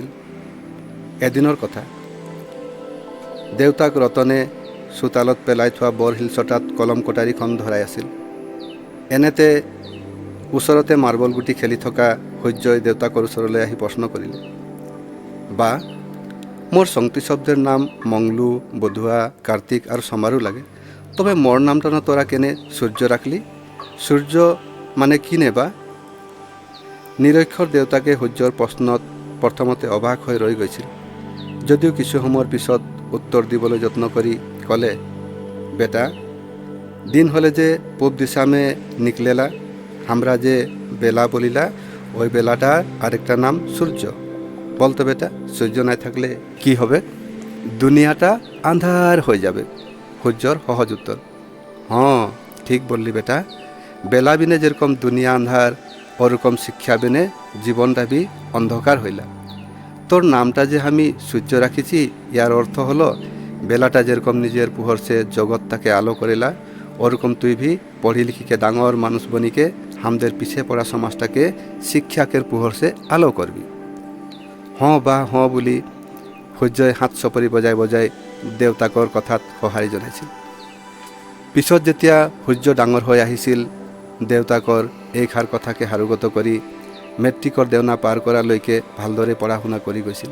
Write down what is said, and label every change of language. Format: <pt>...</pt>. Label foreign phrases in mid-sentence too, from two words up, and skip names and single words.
<as>এদিনৰ কথা, দেউতাক ৰতনে চোতালত পেলাই থোৱা বৰ শিলচটাত কলম কটাৰীখন ধৰাই আছিল। এনেতে ওচৰতে মাৰ্বল গুটি খেলি থকা সূৰ্যই দেউতাকৰ ওচৰলৈ আহি প্ৰশ্ন কৰিলে,</as> <bn>বা মোর সংগতি শব্দের নাম মংলু, বধুয়া, কার্তিক আর সমারু লাগে, তবে মোর নামটা না তোরা কেনে সূর্য রাখলি? সূর্য মানে কি নেবা?</bn> <as>নিৰক্ষৰ দেউতাকে সূৰ্যৰ প্ৰশ্নত প্ৰথমতে অবাক হৈ ৰৈ গৈছিল। যদিও কিছু সময়ৰ পিছত উত্তৰ দিবলৈ যত্ন কৰি ক'লে,</as> <bn>বেটা, দিন হলে যে পূব দিশা মে নিকলেলা, আমরা যে বেলা বলিলা, ওই বেলাটার আরেকটা নাম সূর্য। বলতো বেটা, সূর্য নাই থাকলে কি হবে? দুনিয়াটা আন্ধার হয়ে যাবে। সূর্যর সহজ উত্তর, হ্যাঁ ঠিক বললি বেটা, বেলা বিনে যেরকম দুনিয়া আন্ধার, ওরকম শিক্ষা বিনে জীবনটা বি অন্ধকার হইলা। তোর নামটা যে আমি সূর্য রাখিছি, ইয়ার অর্থ হলো বেলাটা যেরকম নিজের পোহর সে জগৎটাকে আলো করিলা, ওরকম তুই ভি পঢ়ি লিখিকে ডাঙর মানুষ বনিকে হামদের পিছে পড়া সমাজটাকে শিক্ষাকের পোহর সে আলো করবি।</bn> <as>হঁ বা হঁ বুলি সূৰ্যই হাত চপৰি বজাই বজাই দেউতাকৰ কথাত সঁহাৰি জনাইছিল। পিছত যেতিয়া সূৰ্য ডাঙৰ হৈ আহিছিল, দেউতাকৰ এইষাৰ কথাকে সাৰোগত কৰি মেট্ৰিকৰ দেওনা পাৰ কৰালৈকে ভালদৰে পঢ়া শুনা কৰি গৈছিল।</as>